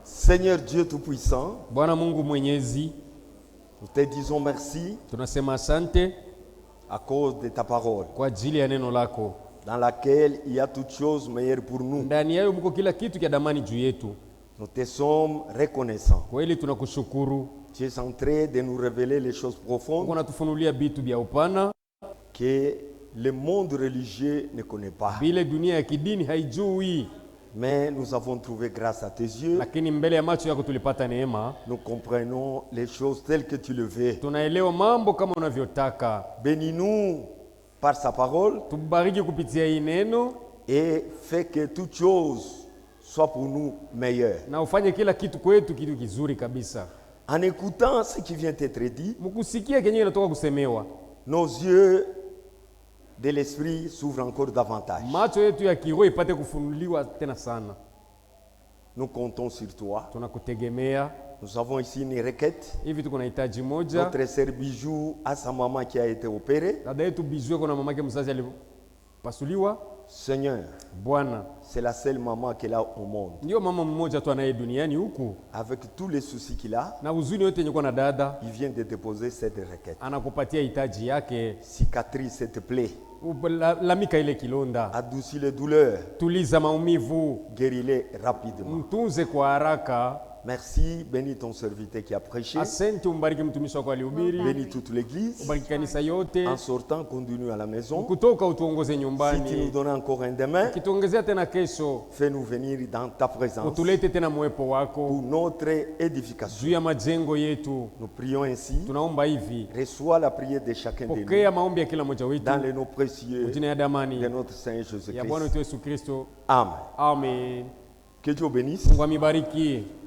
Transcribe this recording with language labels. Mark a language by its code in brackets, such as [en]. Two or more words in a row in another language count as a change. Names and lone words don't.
[fr] Seigneur Dieu Tout-Puissant, [sw] Bwana Mungu Mwenyezi, [fr] nous te disons merci [sw] tunasema asante [fr] à cause de ta parole, [sw] kwa ajili ya neno lako. [fr] dans laquelle il y a toutes choses meilleures pour nous. [sw] Ndani yayo mko kila kitu kia damani juu yetu. [fr] Nous te sommes reconnaissants. [sw] Kweli tunakushukuru. [fr] Tu es en train de nous révéler les choses profondes [sw] Uko natufunulia bitu bya upana [fr] que le monde religieux ne connaît pas. [sw] vile dunia ya kidini haijui, [fr] Mais nous avons trouvé grâce à tes yeux. [sw] lakini mbele ya macho yako tulipata neema. [fr] Nous comprenons les choses telles que tu le veux. [sw] Tunaelewa mambo kama unavyotaka. [fr] Bénis-nous par sa parole [sw] Tubariki kupitia hii neno [fr] et fais que toute chose soit pour nous meilleure. [sw] na ufanye kila kitu kwetu kitu kizuri kabisa. [fr] En écoutant ce qui vient d'être dit, [sw] Mkusikia kenye inatoka kusemewa, [fr] nos yeux de l'esprit s'ouvrent encore davantage. [sw] macho yetu ya kiroho ipate kufunuliwa tena sana. [fr] Nous comptons sur toi. [sw] Tunakutegemea. [fr] Nous avons ici une requête. [sw] Hivi tuko na hitaji moja. [fr] Notre sœur Bijou a sa maman qui a été opérée. [sw] Dada yetu Bijou kuna mamake mzazi alipasuliwa. [fr] Seigneur, [sw] Bwana, [fr] c'est la seule maman qu'elle a au monde. [sw] ndio mama mmoja tu anaye duniani huku, [fr] Avec tous les soucis qu'il a, [sw] na huzuni yote yenye kwa na dada, [fr] il vient de déposer cette requête. [sw] anakupatia hitaji yake. [fr] Cicatrise cette plaie, [sw] Lamika ile kilonda, [fr] adoucis les douleurs, [sw] tuliza maumivu, [fr] guéris-les rapidement. [sw] mtunze kwa haraka. [fr] Merci, bénis ton serviteur qui a prêché. [sw] Asante, umbariki mtumishi wako alihubiri. [fr] Bénis toute l'église. [sw] Ubariki kanisa yote. [fr] En sortant, continue à la maison. [sw] Kutoka utuongoze [fr] Si tu nous [sw] nyumbani. [fr] donnes encore un demain, [sw] Kituongezea tena kesho, [fr] fais-nous venir dans ta présence [sw] utulete tena mwepo wako [fr] pour notre édification. [sw] juu ya majengo yetu. [fr] Nous prions ainsi. [sw] Tunaomba hivi, [fr] Reçois la prière de chacun de nous [sw] pokea maombi ya kila mmoja wetu [fr] dans les noms précieux [sw] jina ya damani [fr] de notre Seigneur [sw] ya Bwana [fr] Jésus-Christ. [sw] wetu Yesu Kristo. [fr] Amen. [sw] Amen. [fr] Que Dieu bénisse. [sw] Mungu amibariki.